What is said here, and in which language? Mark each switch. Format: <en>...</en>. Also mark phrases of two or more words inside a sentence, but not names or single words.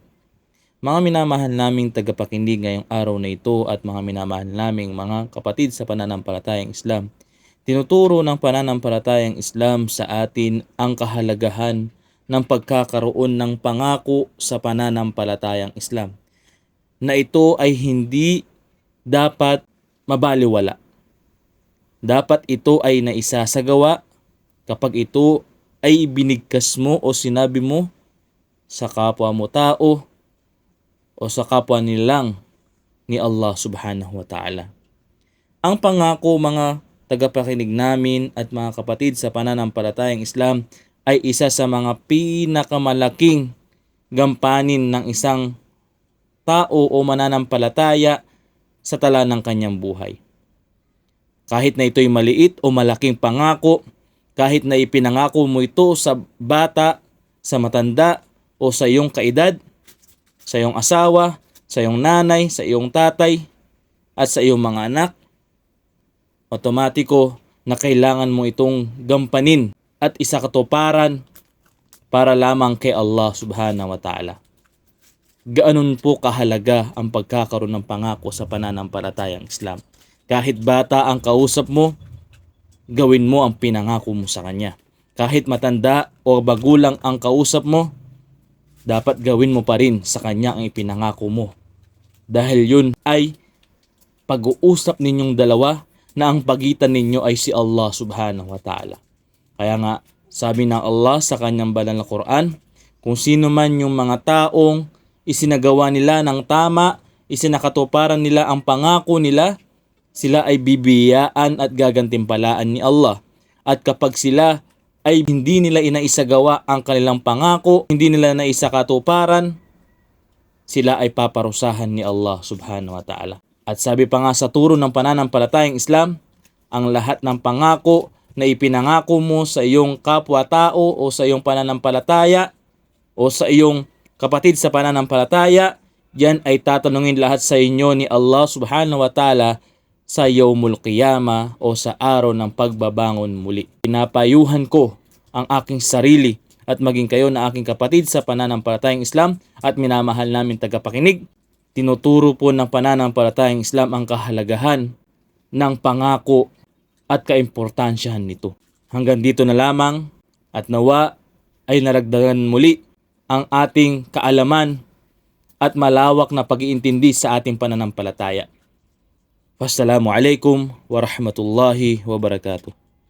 <tl>Mga minamahal naming tagapakinig ngayong araw na ito at mga minamahal naming mga kapatid sa pananampalatayang Islam, tinuturo ng pananampalatayang Islam sa atin ang kahalagahan ng pagkakaroon ng pangako sa pananampalatayang Islam, na ito ay hindi dapat mabaliwala. Dapat ito ay naisasagawa kapag ito ay binigkas mo o sinabi mo sa kapwa mo tao o sa kapwa nilang ni Allah</tl> <ar>سبحانه وتعالى.</ar> <tl>Ang pangako, mga tagapakinig namin at mga kapatid sa pananampalatayang Islam, ay isa sa mga pinakamalaking gampanin ng isang tao o mananampalataya sa tala ng kanyang buhay. Kahit na ito'y maliit o malaking pangako, kahit na ipinangako mo ito sa bata, sa matanda, o sa iyong kaedad, sa iyong asawa, sa iyong nanay, sa iyong tatay, at sa iyong mga anak, otomatiko na kailangan mo itong gampanin at isakatuparan para lamang kay Allah</tl> <ar>سبحانه وتعالى.</ar> <tl>Gaanon po kahalaga ang pagkakaroon ng pangako sa pananampalatayang Islam. Kahit bata ang kausap mo, gawin mo ang pinangako mo sa kanya. Kahit matanda o bagulang ang kausap mo, dapat gawin mo pa rin sa kanya ang ipinangako mo. Dahil yun ay pag-uusap ninyong dalawa na ang pagitan ninyo ay si Allah</tl> <ar>سبحانه وتعالى.</ar> <tl>Kaya nga, sabi ng Allah sa kanyang banal na Quran, kung sino man yung mga taong isinagawa nila ng tama, isinakatuparan nila ang pangako nila, sila ay bibiyaan at gagantimpalaan ni Allah. At kapag sila ay hindi nila inaisagawa ang kanilang pangako, hindi nila naisakatuparan, sila ay paparusahan ni Allah</tl> <ar>سبحانه وتعالى.</ar> <tl>At sabi pa nga sa turo ng pananampalatayang Islam, ang lahat ng pangako na ipinangako mo sa iyong kapwa-tao o sa iyong pananampalataya o sa iyong kapatid sa pananampalataya, yan ay tatanungin lahat sa inyo ni Allah</tl> <ar>سبحانه وتعالى</ar> <tl>sa</tl> <ar>يوم القيامة</ar> <tl>o sa araw ng pagbabangon muli. Pinapayuhan ko ang aking sarili at maging kayo na aking kapatid sa pananampalatayang Islam at minamahal namin tagapakinig. Tinuturo po ng pananampalatayang Islam ang kahalagahan ng pangako at kaimportansyahan nito. Hanggang dito na lamang at nawa ay naragdagan muli ang ating kaalaman at malawak na pag-iintindi sa ating pananampalataya.</tl> <ar>والسلام عليكم ورحمة الله وبركاته.</ar>